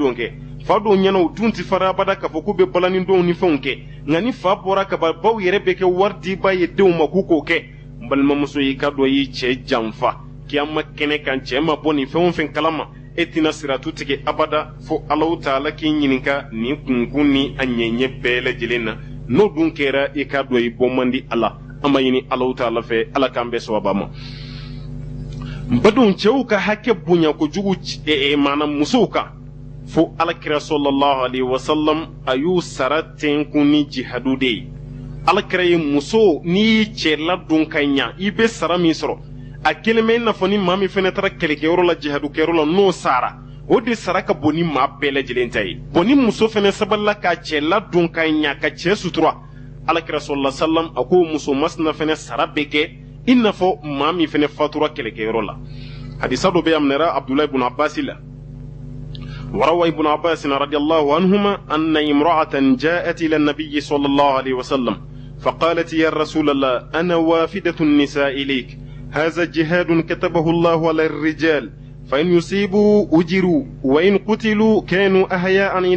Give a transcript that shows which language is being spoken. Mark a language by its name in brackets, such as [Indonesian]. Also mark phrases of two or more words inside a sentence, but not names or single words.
[Bambara] dɔnkɛ fa dɔw ɲɛna u denw tɛ fariya abada k'a fɔ k'u bɛ balani dɔw ni fɛnw kɛ nka ni fa bɔra ka ban baw yɛrɛ bɛ kɛ wari diba ye denw ma k'u k'o kɛ n balimamuso y'i ka dɔ y'i cɛ janfa kiyama kɛnɛ kan cɛ ma bɔ nin fɛn o fɛn kalama e tɛna siratu tigɛ abada fo Alahu Taala k'i ɲininka nin kunkun ni a ɲɛɲɛ bɛɛ lajɛlen na n'o dun kɛra i ka dɔ i bɔ man di Ala an b'a ɲini Alahu Taala fɛ Ala k'an bɛɛ sababa ma badenw cɛw ka hakɛ bonya kojugu maana musow kan fo Alakira [Arabic] صلى الله عليه وسلم [Bambara] a y'u sara tɛnkun ni jihadu de ye Alakira ye muso n'i y'i cɛ ladon ka ɲa i bɛ sara min sɔrɔ a kelen bɛ i n'a fɔ ni maa min fana taara kɛlɛkɛyɔrɔ la jihadukɛyɔrɔ la n'o sara o de sara ka bon ni maa bɛɛ lajɛlen ta ye bon ni muso fana sabalila k'a cɛ ladon ka ɲa ka cɛ sutura Alakira [Arabic] صلى الله عليه وسلم [Bambara] a ko muso masina fana sara bɛ kɛ i n'a fɔ maa min fana fatura kɛlɛkɛyɔrɔ la hadisa dɔ bɛ yan minɛra Abdullah ibn Abbas la [Arabic] وروى ابن عباس رضي الله عنهما أن امرأة جاءت إلى النبي صلى الله عليه وسلم فقالت يا رسول الله أنا وافدة النساء إليك هذا جهاد كتبه الله على الرجال فإن يصيبوا أجروا وإن قتلوا كانوا أحياء عند